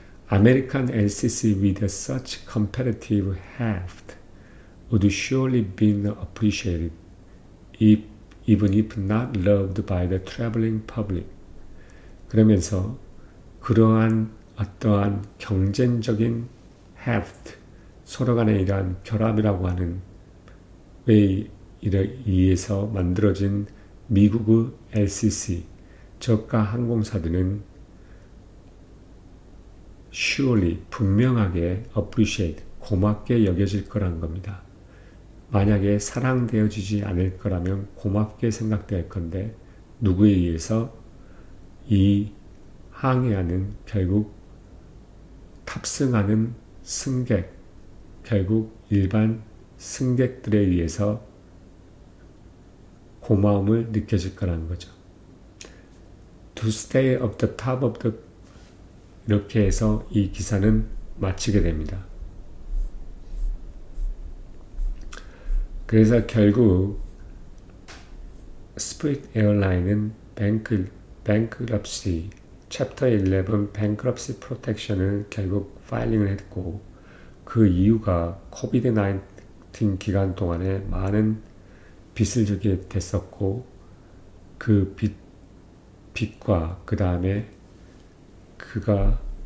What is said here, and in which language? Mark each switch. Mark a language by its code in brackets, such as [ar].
[en] American LCC with such competitive heft would surely be appreciated, even if not loved by the traveling public. [ko] 그러면서 그러한 어떠한 경쟁적인 heft, 서로 간의 이러한 결합이라고 하는 에 의해서 만들어진 미국의 LCC, 저가 항공사들은 [en] surely, [ko] 분명하게 [en] appreciate, [ko] 고맙게 여겨질 거란 겁니다. 만약에 사랑되어지지 않을 거라면 고맙게 생각될 건데 누구에 의해서? 이 항해하는, 결국 탑승하는 승객, 결국 일반 승객들에 의해서 고마움을 느껴질 거라는 거죠. [en] To stay at the top of the, [ko] 이렇게 해서 이 기사는 마치게 됩니다. 그래서 결국 스프릿 에어라인은 bankruptcy, 챕터 11 bankruptcy protection을 결국 파일링을 했고, 그 이유가 코비드 19 기간 동안에 많은 빚을 지게 됐었고, 그 빚과 그 다음에 그가